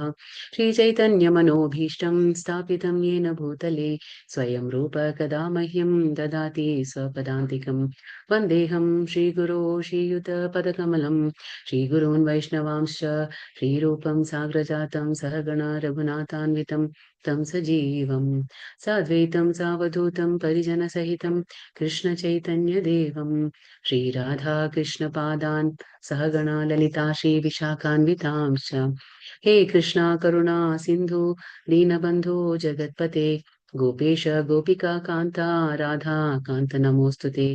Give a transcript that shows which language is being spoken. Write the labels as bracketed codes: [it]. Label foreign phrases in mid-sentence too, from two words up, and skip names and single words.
[sa] श्रीचैतन्यमनोभीष्टं स्थापितं येन भूतले स्वयं रूप कथा मह्यं ददाति स्वपदान्तिकम्. वन्देहं श्रीगुरो श्रीयुतपदकमलं श्रीगुरोन् वैष्णवांश्च श्रीरूपं साग्रजातं सहगण रघुनाथान्वितं तं सजीवं साद्वैतं सावधूतं परिजनसहितं कृष्णचैतन्यदेवं श्रीराधाकृष्णपादान् सहगणा ललिता श्रीविशाखान्वितांश्च। हे कृष्णा करुणा सिन्धु दीनबन्धो जगत्पते गोपेश गोपिका कान्ता राधा कान्त नमोऽस्तु ते।